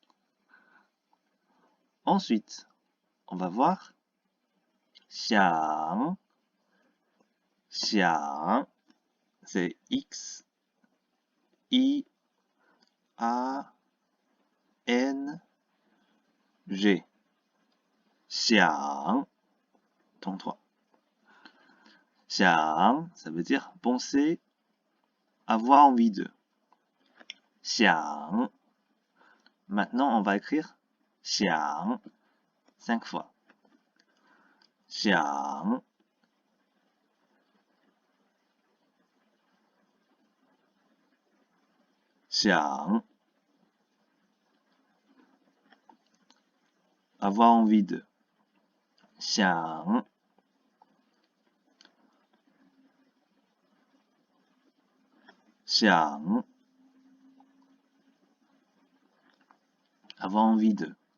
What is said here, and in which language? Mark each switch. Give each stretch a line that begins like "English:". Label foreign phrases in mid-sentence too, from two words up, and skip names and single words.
French: Ensuite, on va voir
Chinese: 想 想
French: c'est X I A N G 想 ton 3. 想 ça veut dire penser, avoir envie de. 想 maintenant on va écrire 想 5 fois.
Chinese: 想 想
French: avoir envie de.
Chinese: 想 想
French: avoir envie de.